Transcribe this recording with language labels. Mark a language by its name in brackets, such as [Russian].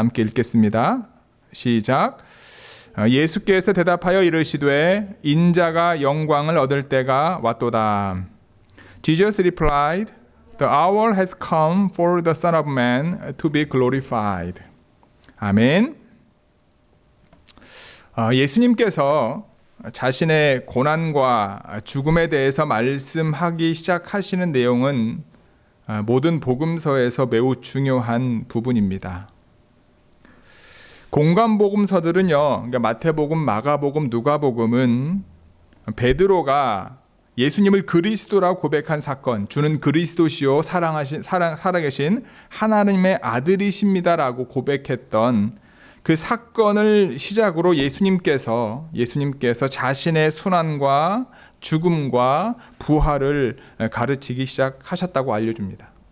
[Korean] 함께 읽겠습니다. 시작. 예수께서 대답하여 이르시되 인자가 영광을 얻을 때가 왔도다. [English] Jesus replied, The hour has come for the Son of Man to be glorified. [Korean] 아멘. 예수님께서 자신의 고난과 죽음에 대해서 말씀하기 시작하시는 내용은 모든 복음서에서 매우 중요한 부분입니다. 공관 복음서들은요, 그러니까 마태복음, 마가복음, 누가복음은 베드로가 예수님을 그리스도라고 고백한 사건, 주는 그리스도시요 살아계신 하나님의 아들이십니다라고 고백했던 그 사건을 시작으로 예수님께서 자신의 순환과 죽음과 부활을 가르치기 시작하셨다고 알려줍니다.